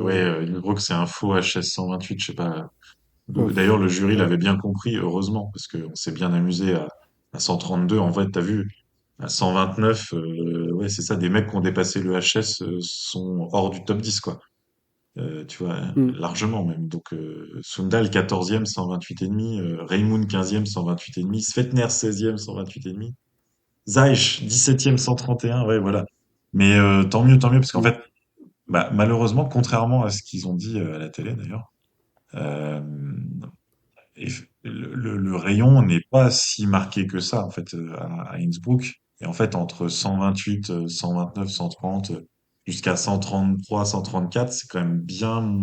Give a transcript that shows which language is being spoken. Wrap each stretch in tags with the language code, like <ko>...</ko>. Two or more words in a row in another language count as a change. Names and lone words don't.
<fr>ouais, Innsbruck, c'est un faux HS 128, je sais pas. D'ailleurs, Ouf, le jury ouais. l'avait bien compris, heureusement, parce qu'on s'est bien amusé à 132. En vrai, t'as vu, à 129, ouais, c'est ça, des mecs qui ont dépassé le HS sont hors du top 10, quoi. Tu vois, Mm. largement même. Donc, Sundal, 14e, 128,5. Raimund, 15e, 128,5. Svetner, 16e, 128,5. Zaïch, 17e, 131. Ouais, voilà. Mais tant mieux, parce qu'en Mm. fait, bah, malheureusement, contrairement à ce qu'ils ont dit à la télé, d'ailleurs, euh, le rayon n'est pas si marqué que ça, en fait, à Innsbruck. Et en fait, entre 128, 129, 130, jusqu'à 133, 134, c'est quand même bien.</fr>